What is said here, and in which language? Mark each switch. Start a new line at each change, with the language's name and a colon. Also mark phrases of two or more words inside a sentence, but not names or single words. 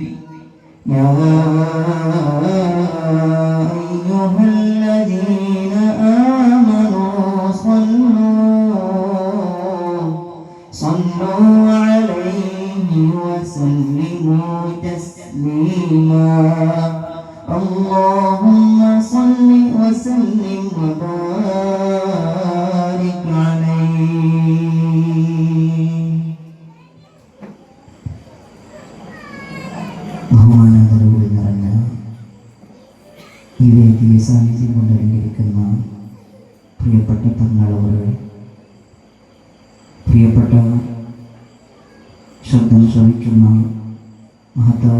Arabic: يا أيها الذين آمنوا صلوا عليه وسلموا تسليما. اللهم صل وسلم وبارك عليه.
Malayalam: ബഹുമാനാദരവുകൾ നിറഞ്ഞ ഈ വേദിയെ സാന്നിധ്യം കൊണ്ടടങ്ങിയിരിക്കുന്ന പ്രിയപ്പെട്ട തങ്ങളവരെ, പ്രിയപ്പെട്ട ശബ്ദം ശ്രവിക്കുന്ന മഹത്തായ